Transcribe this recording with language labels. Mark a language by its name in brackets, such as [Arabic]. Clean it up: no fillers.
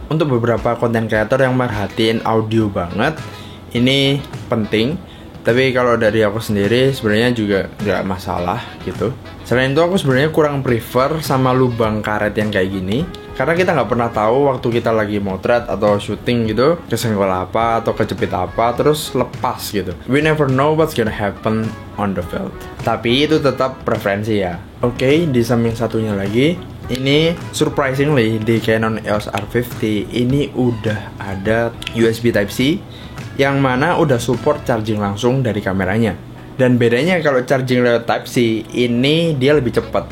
[Indonesian] Untuk beberapa content creator yang merhatiin audio banget, ini penting. Tapi kalau dari aku sendiri sebenarnya juga nggak masalah gitu. Selain itu aku sebenarnya kurang prefer sama lubang karet yang kayak gini, karena kita nggak pernah tahu waktu kita lagi motret atau syuting gitu, kesenggol apa atau kejepit apa terus lepas gitu. [English] We never know what's gonna happen on the field. [Indonesian] Tapi itu tetap preferensi ya. Oke, di samping satunya lagi, ini surprisingly di Canon EOS R50 ini udah ada USB Type-C, yang mana udah support charging langsung dari kameranya. Dan bedanya kalau charging lewat Type-C ini dia lebih cepat.